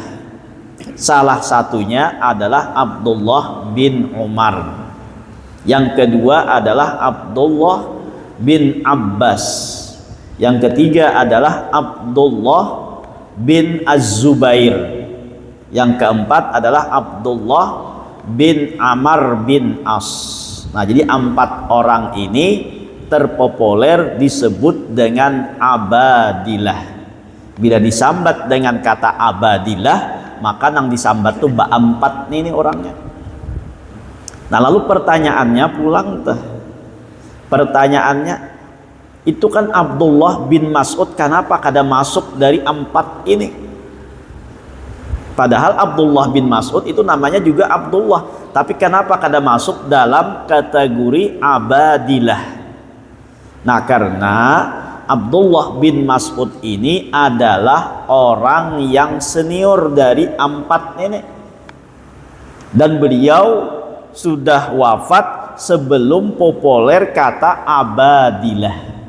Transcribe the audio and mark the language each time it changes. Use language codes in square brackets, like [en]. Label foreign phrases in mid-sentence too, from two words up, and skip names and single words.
[id] Salah satunya adalah Abdullah bin Umar. Yang kedua adalah Abdullah bin Abbas. Yang ketiga adalah Abdullah bin Az-Zubair. Yang keempat adalah Abdullah bin Amr bin As. Nah, jadi 4 orang ini terpopuler disebut dengan Abadillah. [bjn] Bila disambat dengan kata Abadillah, maka nang disambat tuh 4 ini orangnya. [id] Nah, lalu pertanyaannya pulang tuh. Pertanyaannya, itu kan Abdullah bin Mas'ud, kenapa kada masuk dari 4 ini? Padahal Abdullah bin Mas'ud itu namanya juga Abdullah, tapi kenapa kada masuk dalam kategori Abadillah? Nah, karena Abdullah bin Mas'ud ini adalah orang yang senior dari 4 ini, dan beliau sudah wafat sebelum populer kata Abadillah.